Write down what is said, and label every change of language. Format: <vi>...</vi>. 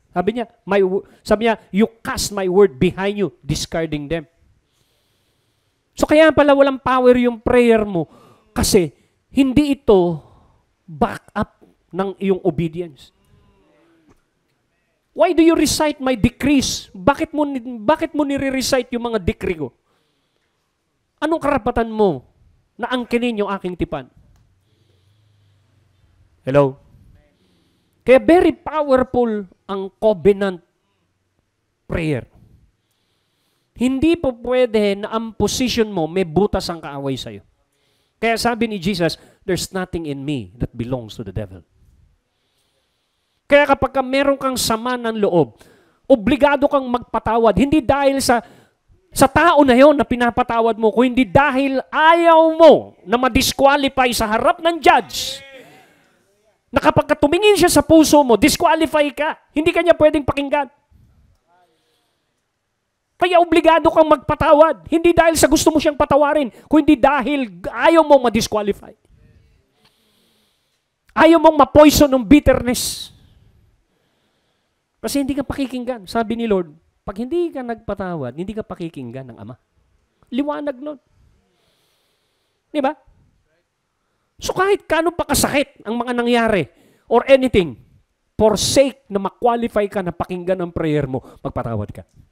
<tl>Sabi niya,</tl> <en>you cast my word behind you, discarding them.</en> <tl>So kaya pala walang power yung prayer mo kasi hindi ito back up ng iyong obedience.</tl> <en>Why do you recite my decrees?</en> <tl>Bakit mo nire-recite yung mga decree ko? Anong karapatan mo na angkinin yung aking tipan? Hello? Kaya very powerful ang covenant prayer. Hindi po pwede na ang position mo may butas ang kaaway sa'yo. Kaya sabi ni Jesus,</tl> <en>there's nothing in me that belongs to the devil.</en> <tl>Kaya kapag meron kang sama ng loob, obligado kang magpatawad. Hindi dahil sa tao na yon na pinapatawad mo, kung hindi dahil ayaw mo na ma-disqualify sa harap ng judge. Na kapag tumingin siya sa puso mo, disqualify ka. Hindi ka niya pwedeng pakinggan. Kaya obligado kang magpatawad. Hindi dahil sa gusto mo siyang patawarin, kundi dahil ayaw mong ma-disqualify. Ayaw mong ma-poison ng bitterness. Kasi hindi ka pakikinggan. Sabi ni Lord, pag hindi ka nagpatawad, hindi ka pakikinggan ng Ama. Liwanag nun. Di ba? So kahit kano pa kasakit ang mga nangyari</tl> <en>or anything,</en> <tl>for sake na ma-qualify ka na pakinggan ang prayer mo, magpatawad ka.</tl>